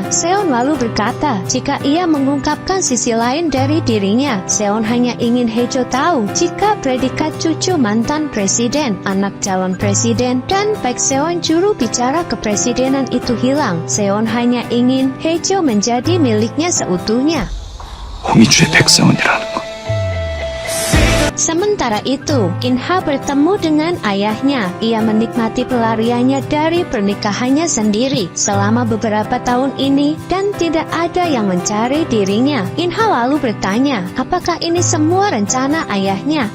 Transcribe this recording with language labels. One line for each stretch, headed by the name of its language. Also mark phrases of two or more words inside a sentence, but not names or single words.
Indonesian: Seon lalu berkata, jika ia mengungkapkan sisi lain dari dirinya, Seon hanya ingin Haejo tahu jika predikat cucu mantan presiden, anak calon presiden, dan Baek Seon juru bicara kepresidenan itu hilang. Seon hanya ingin Haejo menjadi miliknya seutuhnya.
Korean: 홍희주의 백성원이라는 거.
Indonesian: Sementara itu, In-ha bertemu dengan ayahnya. Ia menikmati pelariannya dari pernikahannya sendiri selama beberapa tahun ini dan tidak ada yang mencari dirinya. In-ha lalu bertanya, apakah ini semua rencana ayahnya?